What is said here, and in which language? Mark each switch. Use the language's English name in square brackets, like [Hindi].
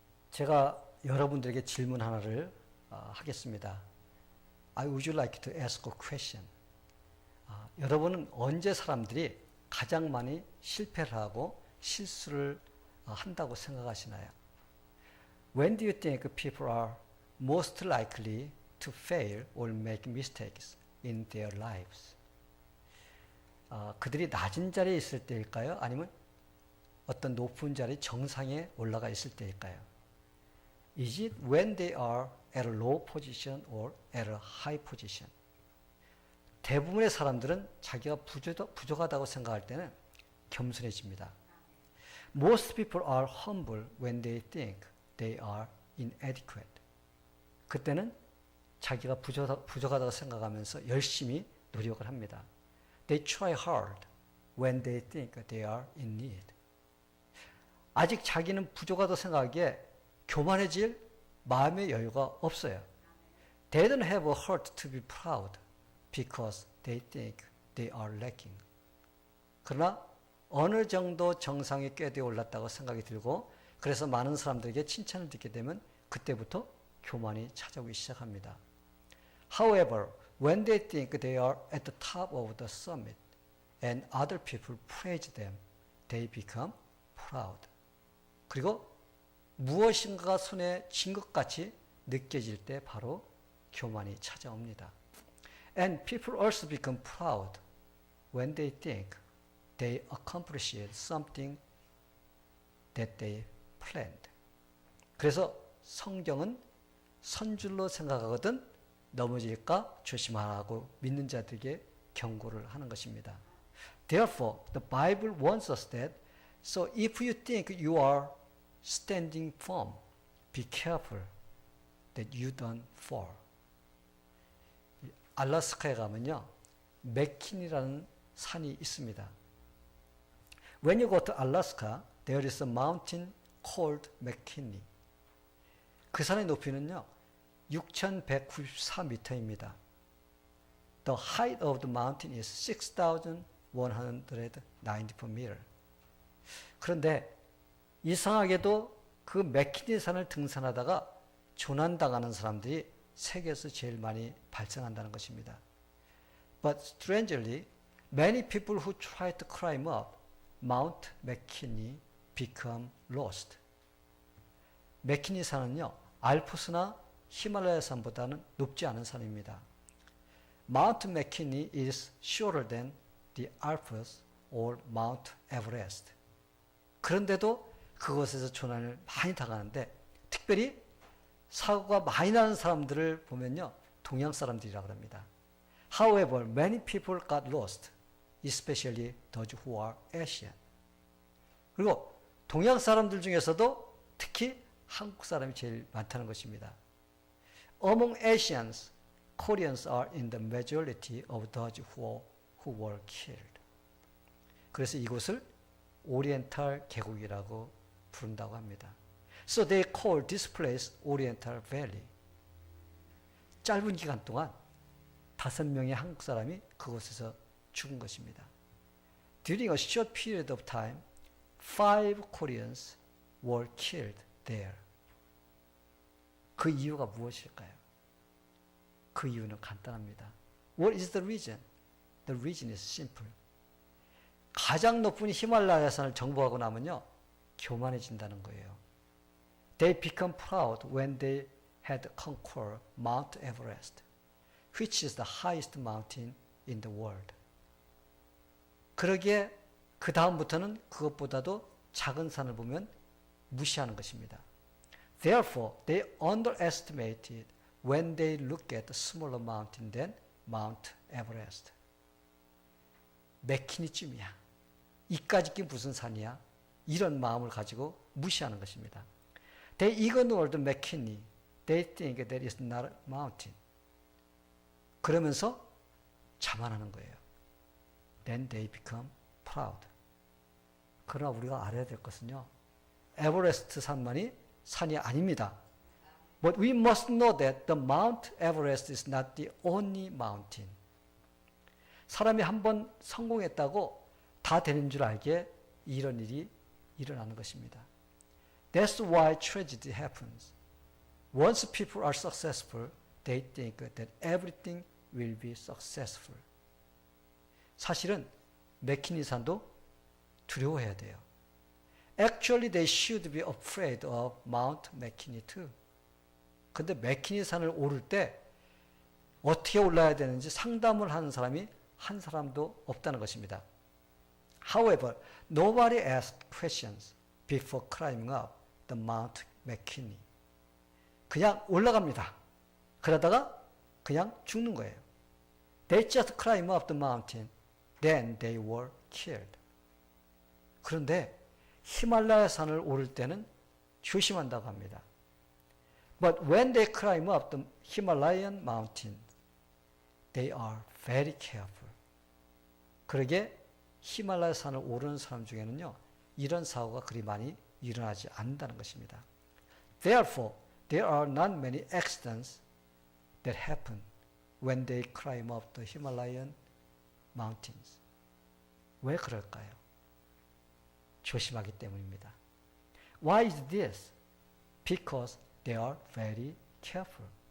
[Korean] 제가 여러분들에게 질문 하나를 하겠습니다. [English] I would like to ask a question. [Korean] 여러분은 언제 사람들이 가장 많이 실패를 하고 실수를 한다고 생각하시나요? [English] When do you think people are most likely to fail or make mistakes in their lives? [Korean] 그들이 낮은 자리에 있을 때일까요? 아니면 어떤 높은 자리 정상에 올라가 있을 때일까요? [English] Is it when they are at a low position or at a high position? [Korean] 대부분의 사람들은 자기가 부족하다고 생각할 때는 겸손해집니다. [English] Most people are humble when they think they are inadequate. [Korean] 그때는 자기가 부족하다고 생각하면서 열심히 노력을 합니다. [English] They try hard when they think they are in need. [Korean] 아직 자기는 부족하다고 생각하기에 교만해질 마음의 여유가 없어요. [English] They don't have a heart to be proud because they think they are lacking. [Korean] 그러나 어느 정도 정상에 꾀되어 올랐다고 생각이 들고 그래서 많은 사람들에게 칭찬을 듣게 되면 그때부터 교만이 찾아오기 시작합니다. [English] However, when they think they are at the top of the summit and other people praise them, they become proud. [Korean] 그리고 무엇인가가 손에 쥔 것 같이 느껴질 때 바로 교만이 찾아옵니다. [English] And people also become proud when they think they accomplished something that they planned. [Korean] 그래서 성경은 선줄로 생각하거든 넘어질까 조심하라고 믿는 자들에게 경고를 하는 것입니다. [English] Therefore, the Bible warns us that so if you think you are standing firm, be careful that you don't fall. [Korean] 알래스카에 가면요, 맥킨이라는 산이 있습니다. [English] When you go to Alaska, there is a mountain called McKinley. [Korean] 그 산의 높이는요, 6,194m입니다. [English] The height of the mountain is 6,194 meter. [Korean] 그런데 이상하게도 그 맥키니 산을 등산하다가 조난당하는 사람들이 세계에서 제일 많이 발생한다는 것입니다. [English] But strangely, many people who try to climb up Mount McKinley become lost. [Korean] 맥키니 산은요, 알프스나 히말라야 산보다는 높지 않은 산입니다. [English] Mount McKinley is shorter than the Alps or Mount Everest. [Korean] 그런데도 그곳에서 조난을 많이 당하는데 특별히 사고가 많이 나는 사람들을 보면요, 동양 사람들이라고 합니다. [English] However, many people got lost, especially those who are Asian. [Korean] 그리고 동양 사람들 중에서도 특히 한국 사람이 제일 많다는 것입니다. [English] Among Asians, Koreans are in the majority of those who were killed. [Korean] 그래서 이곳을 오리엔탈 계곡이라고 부른다고 합니다. [English] So they call this place Oriental Valley. [Korean] 짧은 기간 동안 5명의 한국 사람이 그곳에서 죽은 것입니다. [English] During a short period of time, 5 Koreans were killed there. [Korean] 그 이유가 무엇일까요? 그 이유는 간단합니다. [English] What is the reason? The reason is simple. [Korean] 가장 높은 히말라야 산을 정복하고 나면요, 교만해진다는 거예요. [English] They become proud when they had conquered Mount Everest, which is the highest mountain in the world. [Korean] 그러기에 그 다음부터는 그것보다도 작은 산을 보면 무시하는 것입니다. [English] Therefore, they underestimated when they look at the smaller mountain than Mount Everest. [Korean] 맥키니쯤이야. 이까짓 게 무슨 산이야? 이런 마음을 가지고 무시하는 것입니다. [English] They ignored McKinley. They think that is not a mountain. [Korean] 그러면서 자만하는 거예요. [English] Then they become proud. [Korean] 그러나 우리가 알아야 될 것은요, 에버레스트 산만이 산이 아닙니다. [English] But we must know that the Mount Everest is not the only mountain. [Korean] 사람이 한번 성공했다고 다 되는 줄 알기에 이런 일이 일어나는 것입니다. [English] That's why tragedy happens. Once people are successful, they think that everything will be successful. [Korean] 사실은 맥키니산도 두려워해야 돼요. [English] Actually, they should be afraid of Mount McKinley too. [Korean] 근데 맥키니산을 오를 때 어떻게 올라야 되는지 상담을 하는 사람이 한 사람도 없다는 것입니다. [English] However, nobody asked questions before climbing up the Mount McKinley. [Korean] 그냥 올라갑니다. 그러다가 그냥 죽는 거예요. [English] They just climbed up the mountain. Then they were killed. [Korean] 그런데 히말라야 산을 오를 때는 조심한다고 합니다. [English] But when they climb up the Himalayan mountains, they are very careful. [Korean] 그러게 히말라야 산을 오르는 사람 중에는요, 이런 사고가 그리 많이 일어나지 않는다는 것입니다. [English] Therefore, there are not many accidents that happen when they climb up the Himalayan mountains. [Korean] 왜 그럴까요? 조심하기 때문입니다. [English] Why is this? Because they are very careful.